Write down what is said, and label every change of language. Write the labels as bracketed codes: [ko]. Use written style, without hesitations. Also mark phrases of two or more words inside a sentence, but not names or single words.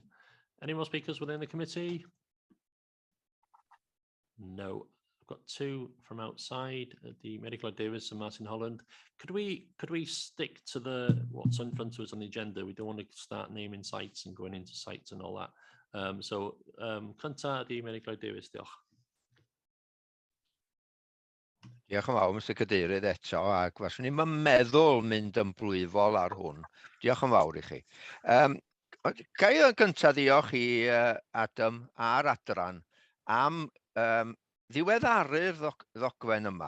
[en] Any more speakers within the committee? No. I've got 2 from outside, the Medical Davis and Martin Holland. Could we stick to what's in front of us on the agenda? We don't want to start naming sites and going into sites and all that. [cy] Cynta di Medical Davis, diolch. Diolch yn fawr, Mr Cadeirydd, eto, a faswn ni'n meddwl mynd yn blwyfol ar hwn. Diolch yn fawr I chi. Gai yn gyntaf diolch I Adam a'r adran am ddiweddaru'r ddogfen yma.